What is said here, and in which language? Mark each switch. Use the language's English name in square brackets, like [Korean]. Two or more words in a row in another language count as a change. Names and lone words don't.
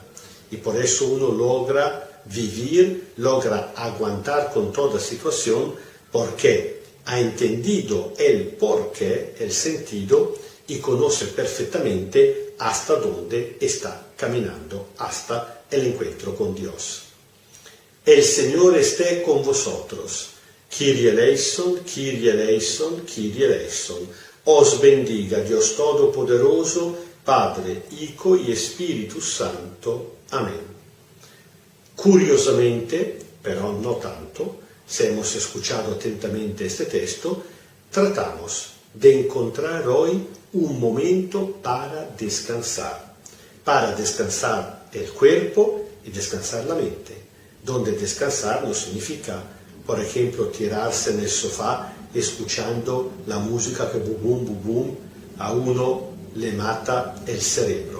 [Spanish] Y por eso uno logra vivir, logra aguantar con toda situación, porque ha entendido el porqué, el sentido, y conoce perfectamente hasta dónde está caminando, hasta el encuentro con Dios. El Señor esté con vosotros. [Greek] Κύριε ἐλέησον, Κύριε ἐλέησον, Κύριε ἐλέησον. [Spanish] Os bendiga Dios Todopoderoso, Padre, Hijo y Espíritu Santo. Amén. Curiosamente, pero no tanto, si hemos escuchado atentamente este texto, tratamos de encontrar hoy un momento para descansar el cuerpo y descansar la mente, donde descansar no significa, por ejemplo, tirarse en el sofá escuchando la música que bum bum bum a uno le mata el cerebro.